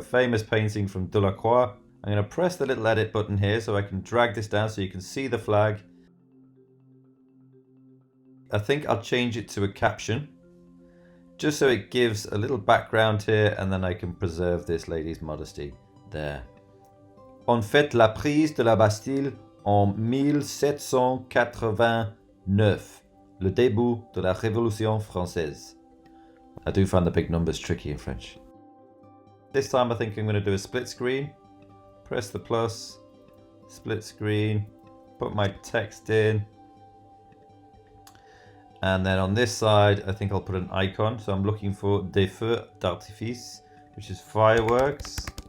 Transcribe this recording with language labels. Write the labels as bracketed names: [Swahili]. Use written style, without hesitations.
[English] Famous painting from Delacroix. I'm going to press the little edit button here so I can drag this down so you can see the flag. I think I'll change it to a caption, just so it gives a little background here, and then I can preserve this lady's modesty. There. [French] On fête la prise de la Bastille en 1789, le début de la Révolution française. [English] I do find the big numbers tricky in French. This time I think I'm going to do a split screen. Press the plus, split screen, put my text in. And then on this side, I think I'll put an icon. So I'm looking for [French] des feux d'artifice, [English] which is fireworks.